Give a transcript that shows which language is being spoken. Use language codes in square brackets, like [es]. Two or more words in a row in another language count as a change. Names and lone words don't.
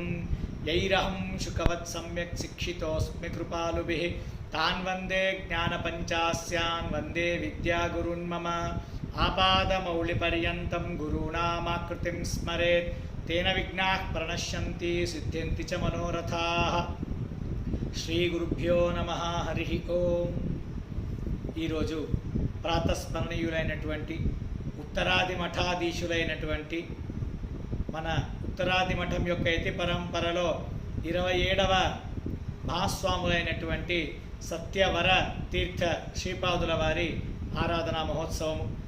[sa] यैरहं शुकवत् सम्यक् शिक्षितोऽस्मि कृपालुभिः तान् वन्दे ज्ञानपञ्चास्यान् वन्दे विद्यागुरून् मम। आपादमौलिपर्यन्तं गुरूणामाकृतिं स्मरेत् तेन विघ्नाः प्रणश्यन्ति सिद्ध्यन्ति च मनोरथाः। श्रीगुरुभ्यो नमः। हरिः ओं। [te] ఈరోజు ప్రాతస్మరణీయులైనటువంటి ఉత్తరాది మఠాధీశులైనటువంటి మన ఉత్తరాది మఠం యొక్క యతి పరంపరలో 27వ మహాస్వాములైనటువంటి సత్యవర తీర్థ శ్రీపాదుల వారి ఆరాధనా మహోత్సవము.